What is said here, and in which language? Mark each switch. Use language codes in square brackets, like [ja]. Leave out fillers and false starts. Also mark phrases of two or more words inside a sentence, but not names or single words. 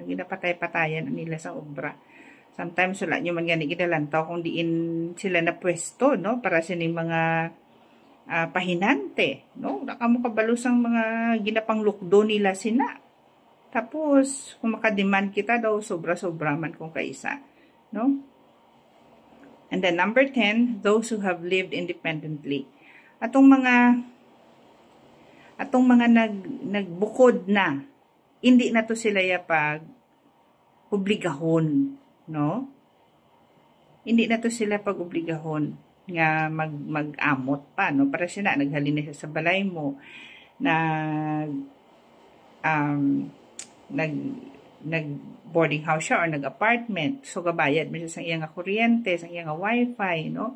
[hil] Ginapatay-patayan nila sa obra. Sometimes, wala nyo man gani ginalantaw kung diin sila na pwesto, no? Para sa mga pahinante, no? Nakamo kabalos ang mga ginapanglukdo nila sina. Tapos, kung makademand kita daw, sobra-sobra man kung kaisa, no? [en] And then, number 10, those who have lived independently. [hil] Atong mga nagbukod na, hindi na to sila pag obligahon, no? Hindi na to sila pag obligahon nga mag-amot pa, no? Para sila naghalin na siya sa balay mo, nag [en] boarding house [hil] siya or nag-apartment, so gabayad mo siya sa iyang kuryente, sa iyang wifi, no?